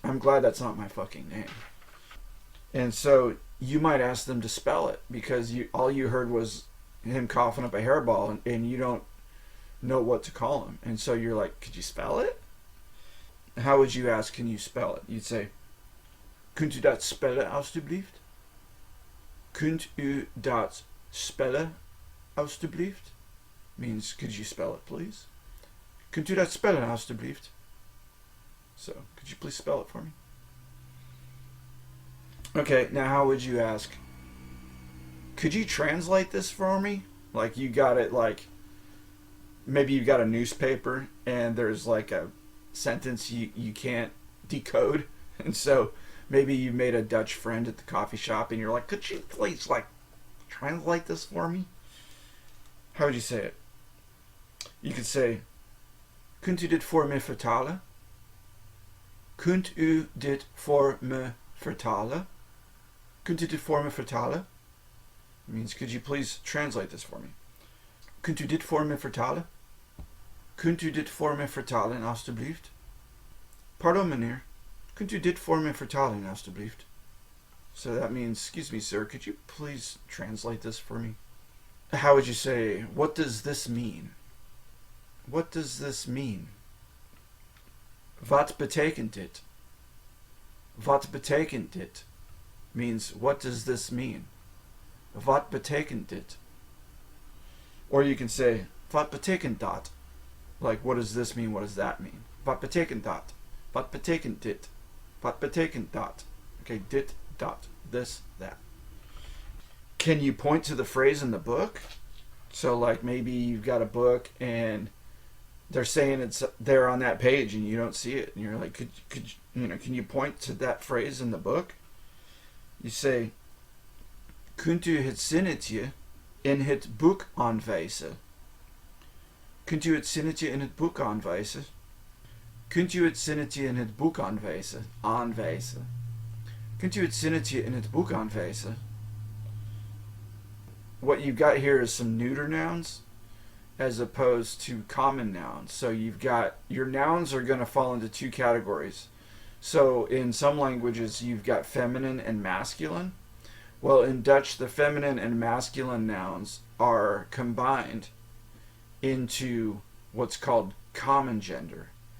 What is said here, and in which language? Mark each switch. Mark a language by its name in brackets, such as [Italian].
[English] I'm glad that's not my fucking name. And so you might ask them to spell it because all you heard was him coughing up a hairball and you don't know what to call him. And so you're like, could you spell it? How would you ask, can you spell it? You'd say, [Dutch] kunt u dat spellen alstublieft? Kunt u dat spellen alstublieft? [English] Means, could you spell it, please? [Dutch] Kunt u dat spellen alstublieft? [English] So, could you please spell it for me? Okay, now how would you ask, could you translate this for me? Like you got it, like maybe you got a newspaper and there's like a sentence you can't decode, and so maybe you made a Dutch friend at the coffee shop and you're like, could you please like translate this for me? How would you say it? You could say, [Dutch] kunt u dit voor me vertalen? Kunt u dit voor me vertalen? Kunt u dit voor me vertalen? [English] It means, could you please translate this for me? [Dutch] Kunt u dit voor me vertalen? Kunt u dit voor me vertalen, alstublieft? Pardon, meneer. Kunt u dit voor me vertalen, alstublieft? [English] So that means, excuse me, sir, could you please translate this for me? How would you say, what does this mean? What does this mean? [Dutch] Wat betekent dit? Wat betekent dit? [English] Means, what does this mean? [Dutch] Wat betekent dit? [English] Or you can say, [Dutch] wat betekent dat? [English] Like, what does this mean? What does that mean? [Dutch] Wat betekent dat? Wat betekent dit? Wat betekent dat? [English] Okay, dit, dat, this, that. Can you point to the phrase in the book? So, like, maybe you've got a book and they're saying it's there on that page and you don't see it, and you're like, could can you point to that phrase in the book? You say, [Dutch] kunt u het zinnetje in het boek aanwijzen? Kunt u het zinnetje in het boek aanwijzen? Kunt u het zinnetje in het boek aanwijzen? Aanwijzen. Kunt u het zinnetje in het boek aanwijzen? [English] What you've got here is some neuter nouns as opposed to common nouns. So you've got, your nouns are going to fall into two categories. So in some languages you've got feminine and masculine. Well, in Dutch, the feminine and masculine nouns are combined into what's called common gender.